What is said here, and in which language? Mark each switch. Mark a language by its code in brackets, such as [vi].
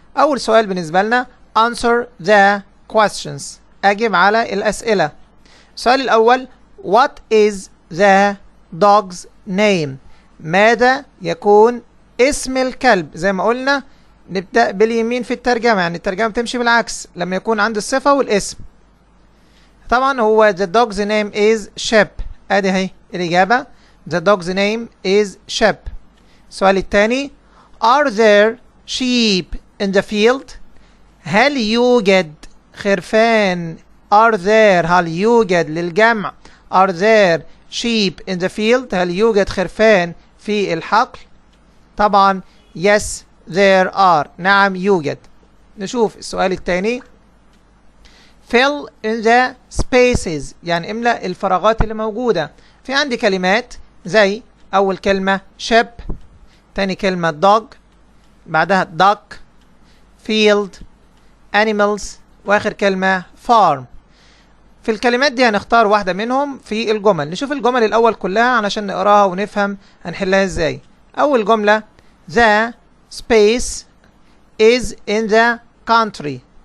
[ar] أول سؤال بالنسبة لنا [en] answer the questions [ar] أجب على الأسئلة. السؤال الأول [en] what is the dog's name؟ [ar] ماذا يكون اسم الكلب؟ زي ما قلنا نبدأ باليمين في الترجمة، يعني الترجمة تمشي بالعكس لما يكون عند الصفة والاسم. طبعا هو [en] the dog's name is Shep. [ar] ادي اهي الإجابة [en] the dog's name is Shep. [ar] السؤال الثاني [en] are there sheep in the field؟ [ar] هل يوجد خرفان؟ [en] are there [ar] هل يوجد للجمع are there sheep in the field؟ هل يوجد خرفان في الحقل؟ طبعا [en] yes there are [ar] نعم يوجد. نشوف السؤال الثاني [en] fill in the spaces [ar] يعني املأ الفراغات اللي موجودة. في عندي كلمات زي أول كلمة sheep، تاني كلمة dog، بعدها duck، field، animals، وآخر كلمة farm. في الكلمات دي هنختار واحدة منهم في الجمل. نشوف الجمل الأول كلها علشان نقراها ونفهم هنحلها ازاي. أول جملة [en] the space is in the country.